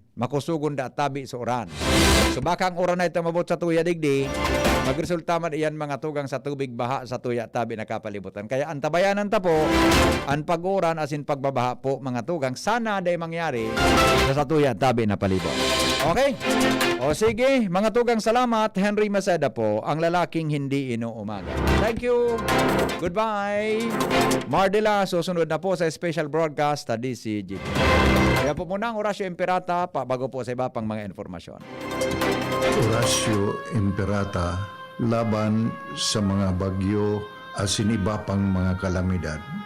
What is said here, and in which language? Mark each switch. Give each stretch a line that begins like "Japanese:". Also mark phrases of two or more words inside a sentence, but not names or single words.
Bikol: Makusugon da tabi sa uran. So baka ang uran na ito mabot sa tuya digdi, magresulta man iyan mga tugang sa tubig baha sa tuya tabi na kapalibutan. Kaya ang tabayanan ta po, ang pag-uran asin pagbabaha po mga tugang, sana day mangyari sa tuya tabi na palibot. Okay?
Filipino: O sige, mga tugang salamat. Henry Maceda po, ang lalaking hindi inuumaga.
English: Thank you. Goodbye.
Filipino: Mardila, susunod na po sa
English: special broadcast
Filipino: sa DCG.
Bikol: Kaya po muna ang Horacio Imperata bago po sa iba pang mga informasyon. Horacio Imperata laban sa mga bagyo asin iba pang mga kalamidad.